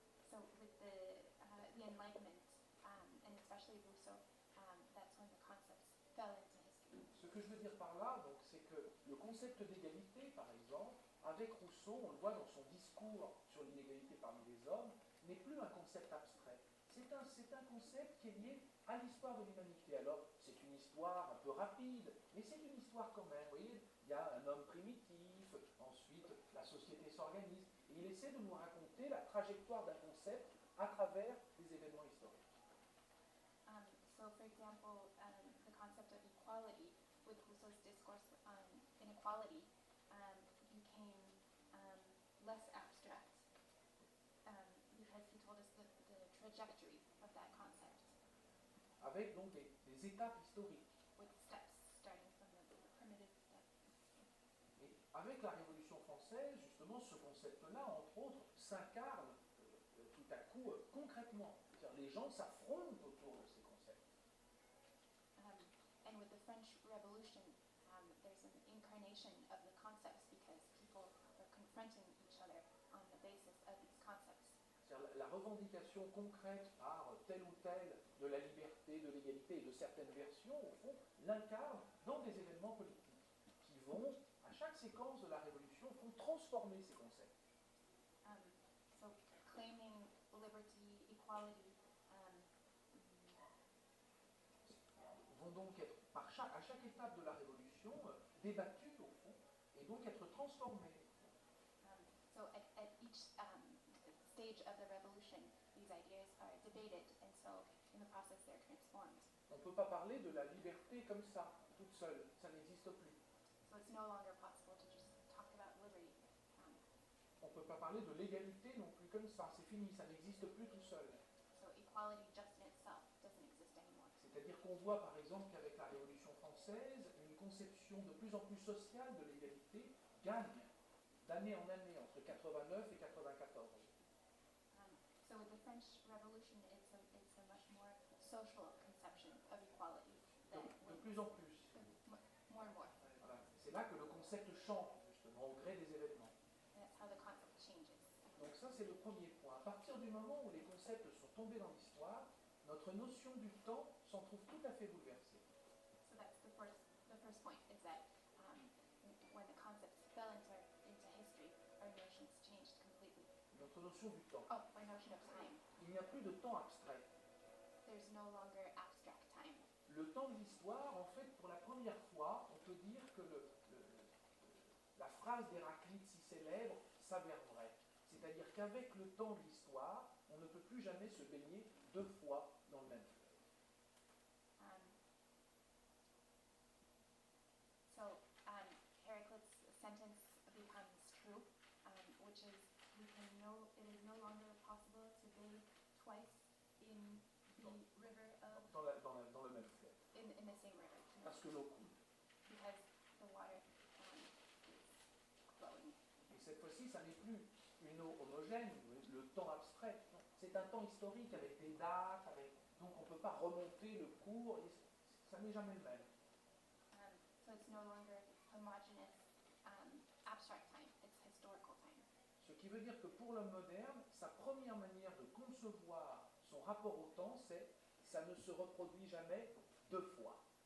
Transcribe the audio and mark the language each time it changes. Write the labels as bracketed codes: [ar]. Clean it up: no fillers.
[en] So with the Enlightenment, and especially Rousseau, that's when the concepts fell into history. [fr] Ce que je veux dire par là, donc, c'est que le concept d'égalité, par exemple, avec Rousseau, on le voit dans son discours sur l'inégalité parmi les hommes, n'est plus un concept abstrait. C'est un concept qui est lié à l'histoire de l'humanité. Alors, c'est une histoire un peu rapide, mais c'est une histoire quand même. Vous voyez, il y a un homme primitif, ensuite la société s'organise, et il essaie de nous raconter la trajectoire d'un concept à travers des événements historiques. [en] So, for example, the concept of equality, with Rousseau's discourse on inequality, became less abstract because he told us the trajectory of that concept. [fr] Avec donc des étapes historiques. [en] With steps starting from the primitive steps. [fr] Et avec la Révolution française, justement, ce concept-là, entre autres, s'incarne tout à coup concrètement. C'est-à-dire les gens s'affrontent autour de ces concepts. [en] And with the French Revolution, there's an incarnation of the concepts because people are confronting each other on the basis of these concepts. [fr] C'est-à-dire la revendication concrète par tel ou tel de la liberté, de l'égalité et de certaines versions, au fond, l'incarne dans des événements politiques qui vont, à chaque séquence de la Révolution, vont transformer ces concepts. [en] So claiming liberty, equality, [fr] vont donc être, à chaque étape de la Révolution, débattus, au fond, et donc être transformés. [en] So at each stage of the revolution, these ideas are debated, and so in the process they're transformed. [fr] On ne peut pas parler de la liberté comme ça, toute seule, ça n'existe plus. [en] So it's no longer possible to just talk about liberty. [fr] On ne peut pas parler de l'égalité non plus comme ça, c'est fini, ça n'existe plus tout seul. [en] So equality just in itself doesn't exist anymore. [fr] C'est-à-dire qu'on voit par exemple qu'avec la Révolution française, une conception de plus en plus sociale de l'égalité gagne d'année en année, entre 89 et 94. [en] So with the French Revolution, it's a much more social conception of equality. [fr] De plus en plus. [en] More and more. [fr] Voilà. C'est là que le concept change, justement, au gré des événements. [en] And that's how the concept changes. [fr] Donc ça, c'est le premier point. À partir du moment où les concepts sont tombés dans l'histoire, notre notion du temps s'en trouve tout à fait bouleversée. [en] So that's the first point, is that when the concepts fell into history, our notions changed completely. [fr] Notre notion du temps. [en] Oh, our notion of time. [fr] Il n'y a plus de temps abstrait. [en] There's no longer abstract time. [fr] Le temps de l'histoire, en fait, pour la première fois, on peut dire que la phrase d'Héraclite si célèbre s'avère vraie. C'est-à-dire qu'avec le temps de l'histoire, on ne peut plus jamais se baigner deux fois dans le même fleuve. [en] So Heraclit's sentence becomes true, which is it is no longer possible to bathe twice in the river of [fr] Dans le même fleuve. [en] in the same river. [fr] Parce que l'eau coule. [en] Because the water is flowing. [fr] Et cette fois-ci, ça n'est plus une eau homogène. le temps abstrait. Non, c'est un temps historique avec des dates, donc on ne peut pas remonter le cours, et ça n'est jamais le même. [en] So it's no longer homogeneous abstract time, it's historical time. [fr] Ce qui veut dire que pour l'homme moderne, sa première manière de concevoir son rapport au temps, c'est ça ne se reproduit jamais deux fois.